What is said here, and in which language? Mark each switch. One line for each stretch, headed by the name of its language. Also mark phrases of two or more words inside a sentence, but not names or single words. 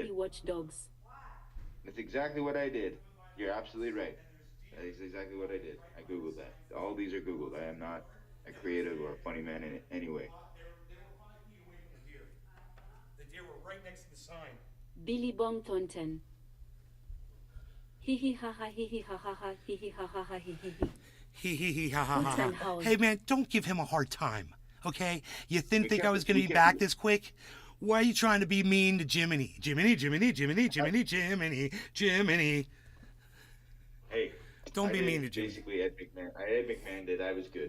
English: We watch dogs. That's exactly what I did. You're absolutely right. That is exactly what I did. I Googled that. All these are Googled. I am not a creative or a funny man in any way. They were 5 feet away from the deer. The deer were right next to the sign. Billy Bong Thornton. Hee hee ha ha hee hee ha ha ha hee hee ha ha ha hee hee hee. Hee hee hee ha ha Hoot ha and ha. howl. Hey man, don't give him a hard time, okay? You didn't think I was gonna we be can't- back this quick? Why are you trying to be mean to Jiminy? Jiminy, Jiminy, Jiminy, Jiminy, Jiminy, Jiminy. Hey. Don't I be did mean to Jimmy. Basically, Ed McMahon did. I was good.